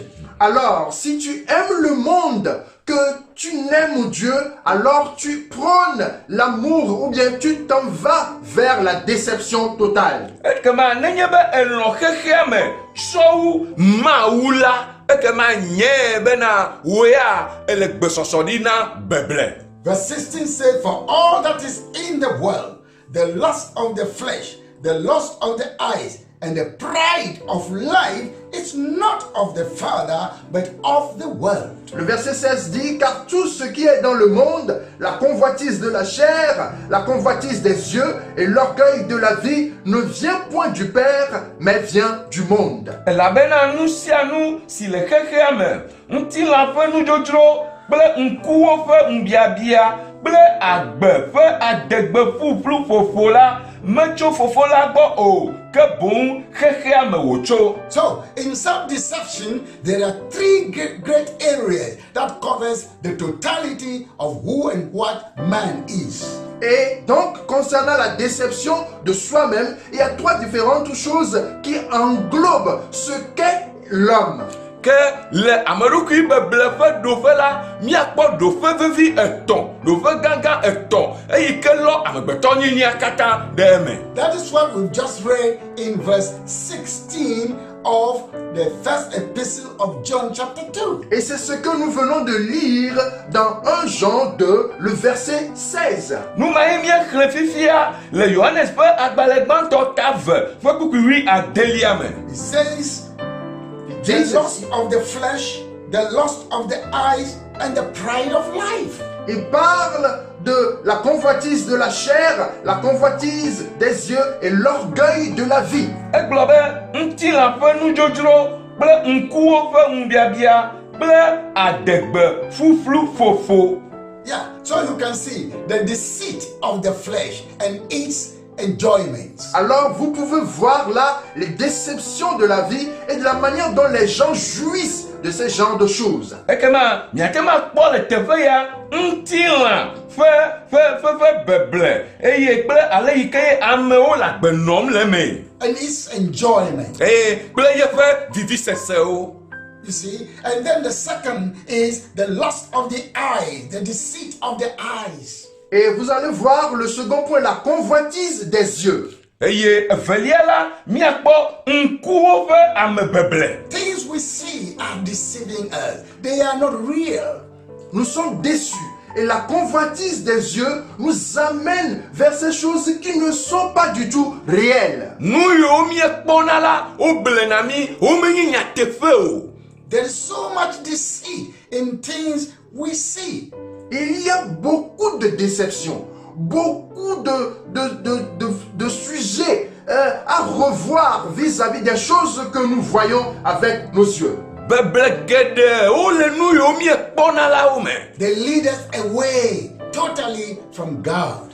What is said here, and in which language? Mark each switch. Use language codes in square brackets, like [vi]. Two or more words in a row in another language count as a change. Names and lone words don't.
[fr] Alors, si tu aimes le monde, que tu n'aimes Dieu, alors tu prônes l'amour ou bien tu t'en vas vers la déception totale. [ee] Ekema nenye be elɔ xexea me tsɔ wu Mawu la, ekema nye bena wo ya ele gbesɔsɔ ɖi na beble. [en] Verse 16 says, For all that is in the world, the lust of the flesh, the lust of the eyes, and the pride of life is not of the Father, but of the world. [fr] Le verset 16 dit, car tout ce qui est dans le monde, la convoitise de la chair, la convoitise des yeux et l'orgueil de la vie ne vient point du Père, mais vient du monde. [ee] Elabena nu sia nu si le xexea me, ŋutilã ƒe nudzodzro kple ŋkuwo ƒe ŋubiabia kple agbe ƒe adegbe ƒuƒlu ƒoƒo la metso fofo la gbɔ o, ke boŋ xexea me wòtso. [en] So, in self-deception, there are three great areas that covers the totality of who and what man is. [fr] Et donc, concernant la déception de soi-même, il y a trois différentes choses qui englobent ce qu'est l'homme. [ee] Ke le ameɖokui beble ƒe ɖoƒe la, míakpɔ ɖoƒe vevi etɔ̃, ɖoƒe gãgã etɔ̃, eyi ke lɔ amegbetɔ nyinyia katã ɖe eme. [en] That is what we've just read in verse 16 of the first epistle of John chapter 2. [fr] Et c'est ce que nous venons de lire dans 1 Jean 2, le verset 16. [ee] Numa ye míexlẽ fifia le Yohanes ƒe agbalẽ gbãtɔ tave ƒe kpukpui 19 me. [en] It says, the lust of the flesh, the lust of the eyes, and the pride of life. [fr] Il parle de la convoitise de la chair, la convoitise des yeux et l'orgueil de la vie. [ee] Egblɔ be ŋutilã ƒe nudzodzro kple ŋkuwo ƒe ŋubiabia kple adegbe fuflu fofo. [en] Yeah, so you can see the deceit of the flesh and its enjoyments. [fr] Alors vous pouvez voir là les déceptions de la vie et de la manière dont les gens jouissent de ce genre de choses. [ee] Ekema miatema kpɔ le teƒe ya ŋutilã fe beble eye kple ale yi ke amewo le agbe nɔm le me. [en] And its enjoyment. [ee] Eye kple yeƒe vivisesewo. [en] You see, and then the second is the lust of the eyes, the deceit of the eyes. [fr] Et vous allez voir le second point, la convoitise des yeux. [ee] Eye evelia la miakpɔ ŋkuwo ƒe amebeble. [en] Things we see are deceiving us. They are not real. [fr] Nous sommes déçus. Et la convoitise des yeux nous amène vers ces choses qui ne sont pas du tout réelles. [ee] Nu yiwo miekpɔna la woblena mi womenye nyateƒe o. [en] There is so much deceit in things we see. [fr] Il y a beaucoup de déceptions, beaucoup de sujets à revoir vis-à-vis des choses que nous voyons avec nos yeux. [ee] Beble geɖe wole nu yiwo miekpɔna la wo me. [en] They lead us away totally from God.